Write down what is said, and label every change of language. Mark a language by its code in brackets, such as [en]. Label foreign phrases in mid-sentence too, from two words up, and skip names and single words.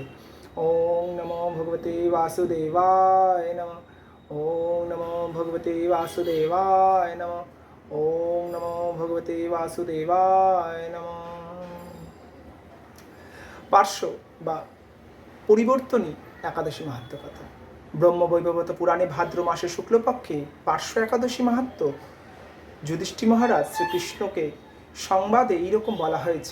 [sa] ওম নমো ভগবতে বাসুদেবায় নমঃ। ওম নমো ভগবতে বাসুদেবায় নমঃ। ওম নমো ভগবতে বাসুদেবায় নমঃ। [bn] পার্শ্ব বা পরিবর্তনী একাদশী মাহাত্ম্য কথা। ব্রহ্মবৈবর্ত পুরাণে ভাদ্র মাসে শুক্লপক্ষে পার্শ্ব একাদশী মাহাত্ম্য যুধিষ্ঠির মহারাজ শ্রীকৃষ্ণকে সংবাদে এইরকম বলা হয়েছে।